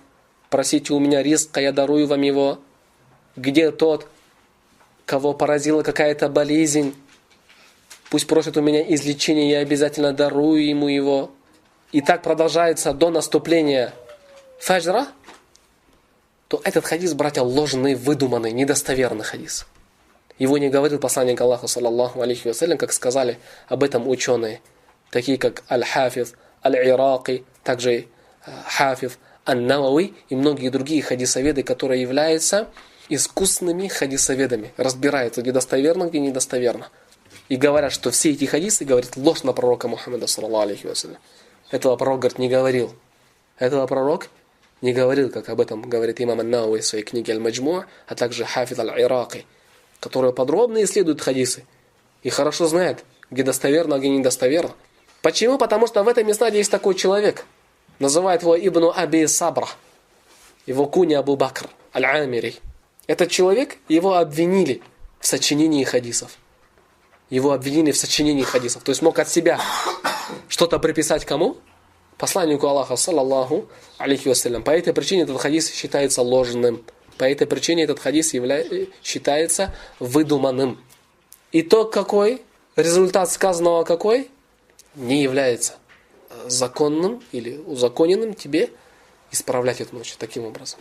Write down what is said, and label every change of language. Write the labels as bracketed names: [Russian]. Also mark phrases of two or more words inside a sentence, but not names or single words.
[Russian] Просите у меня ризка, я дарую вам его. Где тот, кого поразила какая-то болезнь? Пусть просит у меня излечения, я обязательно дарую ему его. И так продолжается до наступления фаджра. То этот хадис, братья, ложный, выдуманный, недостоверный хадис. Его не говорил посланник Аллаха, [Arabic] صلى الله عليه وسلم, [Russian] как сказали об этом ученые, такие как Аль-Хафиз, Аль-Ираки, также Хафиз Ан-Навави и многие другие хадисоведы, которые являются искусными хадисоведами, разбираются, где достоверно, где недостоверно. И говорят, что все эти хадисы говорят ложь на пророка Мухаммада, [Arabic] صلى الله عليه وسلم. [Russian] Этого пророк, говорит, не говорил. Этого пророк не говорил, как об этом говорит имам Ан-Навави в своей книге Аль-Маджму', а также Хафиз Аль-Ираки, которые подробно исследуют хадисы и хорошо знают, где достоверно, а где недостоверно. Почему? Потому что в этом месте есть такой человек. Называют его Ибн Аби Сабра. Его куня Абу Бакр Аль-Амири. Этот человек, его обвинили в сочинении хадисов. Его обвинили в сочинении хадисов. То есть мог от себя что-то приписать кому? Посланнику Аллаха, [Arabic] صلى الله عليه وسلم. [Russian] По этой причине этот хадис считается ложным. По этой причине этот хадис считается выдуманным. Итог какой? Результат сказанного какой? Не является законным или узаконенным тебе исправлять эту ночь таким образом.